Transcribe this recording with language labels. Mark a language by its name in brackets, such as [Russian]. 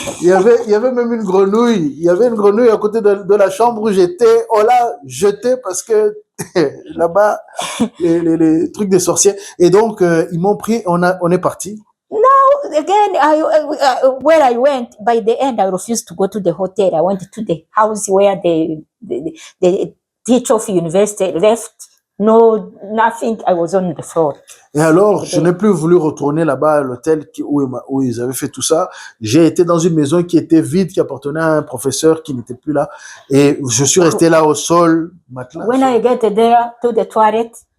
[French] Il y avait même une grenouille. Il y avait une grenouille à côté de la chambre où j'étais. On l'a jetée parce que là-bas, les trucs des sorciers. Et donc, ils m'ont pris, on est parti. [English] Again, where I went, by the end, I refused to go to the hotel. I went to the house where the teacher of university left. No, nothing. I was on the floor. [French] Et alors, je n'ai plus voulu retourner là-bas à l'hôtel où ils avaient fait tout ça. J'ai été dans une maison qui était vide, qui appartenait à un professeur qui n'était plus là. Et je suis resté là au sol, matelas. [English] When I get there to the toilet,